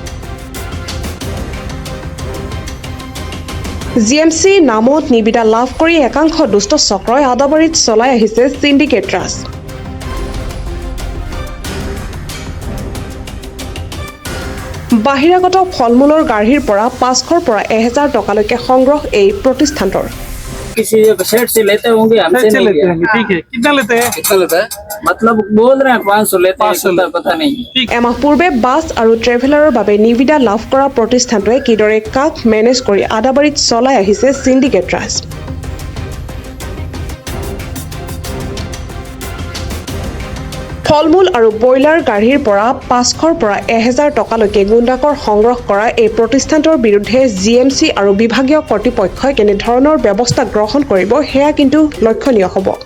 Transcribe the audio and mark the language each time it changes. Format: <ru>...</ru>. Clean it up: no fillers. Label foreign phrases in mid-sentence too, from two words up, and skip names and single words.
<as>GMC নামত নিবিদা লাভ কৰি একাংশ দুষ্ট চক্ৰই আদাবাৰীত চলাই আহিছে সিন্ডিকেট ৰাজ। বাহিৰাগত ফলমূলৰ গাড়ীৰ পৰা 500 পৰা 1000 টকালৈকে সংগ্ৰহ এই প্ৰতিষ্ঠানটোৰ।</as> <hi>किसी सेट से लेते होंगे, हमसे नहीं लेते हैं। ठीक है, कितना लेते हैं? कितना लेता है? मतलब बोल रहे हैं 500 लेते हैं, पता नहीं।</hi> <as>এমাহ পূৰ্বে বাছ আৰু ট্ৰেভেলাৰৰ বাবে নিবিদা লাভ কৰা প্ৰতিষ্ঠানটোৱে কিদৰে কাক মেনেজ কৰি আদাবাৰীত চলাই আহিছে সিন্ডিকেট ৰাজ। ফলমূল আৰু ব্ৰইলাৰ গাড়ীৰ পৰা 500 পৰা 1000 টকালৈকে গুণ্ডাকৰ সংগ্ৰহ কৰা এই প্ৰতিষ্ঠানটোৰ বিৰুদ্ধে GMC আৰু বিভাগীয় কৰ্তৃপক্ষই কেনেধৰণৰ ব্যৱস্থা গ্ৰহণ কৰিব সেয়া কিন্তু লক্ষণীয় হ'ব।</as>